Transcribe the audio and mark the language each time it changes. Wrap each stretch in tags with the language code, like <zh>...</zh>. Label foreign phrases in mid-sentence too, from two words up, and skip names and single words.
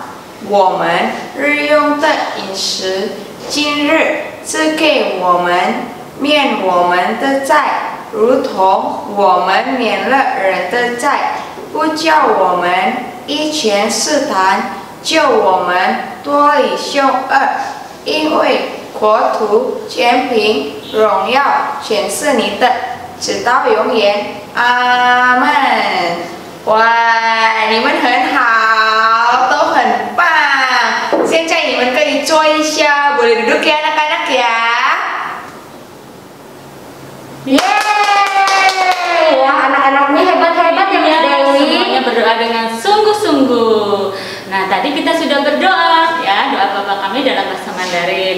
<zh>我们日用的饮食，今日赐给我们，免我们的债，如同我们免了人的债，不叫我们一前试探，救我们脱离凶恶，因为国土、权柄、荣耀全是你的，直到永远。阿门。哇，你们很好，都很棒。现在你们可以坐一下，</zh> <id>boleh duduk ya anak-anak ya. Yeay! Wah, anak-anaknya hebat-hebat ya Miss Dewi. Semuanya berdoa dengan sungguh-sungguh. Nah, tadi kita sudah berdoa ya, doa Bapa kami dalam bahasa Mandarin.</id>